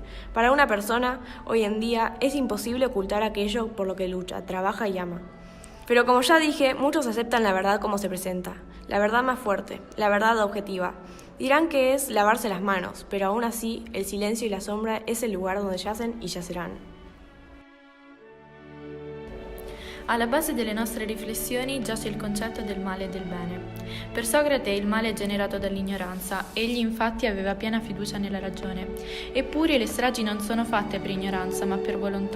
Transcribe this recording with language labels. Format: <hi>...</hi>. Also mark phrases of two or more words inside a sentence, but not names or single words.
<es>Para una persona, hoy en día, es imposible ocultar aquello por lo que lucha, trabaja y ama. Pero como ya dije, muchos aceptan la verdad como se presenta, la verdad más fuerte, la verdad objetiva. Dirán que es lavarse las manos, pero aún así, el silencio y la sombra es el lugar donde yacen y yacerán.</es> <it>Alla base delle nostre riflessioni giace il concetto del male e del bene. Per Socrate il male è generato dall'ignoranza, egli infatti aveva piena fiducia nella ragione. Eppure le stragi non sono fatte per ignoranza, ma per volontà.</it>